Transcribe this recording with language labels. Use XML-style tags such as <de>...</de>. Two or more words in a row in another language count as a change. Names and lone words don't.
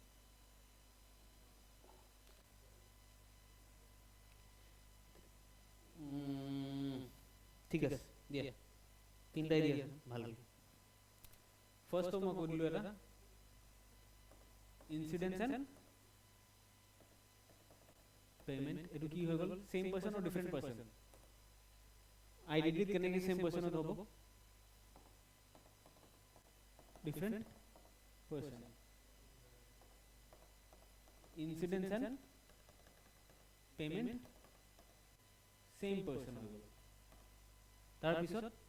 <as>ঠিক আছে দিয়া তিনটাই দিয়া ভালো ফার্স্ট তো মই কইলো এটা</as> <en>incidence and payment</en> <as>এটো কি হৈ গল</as> <en>same person or different person</en> <as>আইডেন্টি কেনেকে</as> <en>same person</en> <as>হব</as> <en>different person incidence and payment same person</en> <as>হৈ গল তার পিছত</as>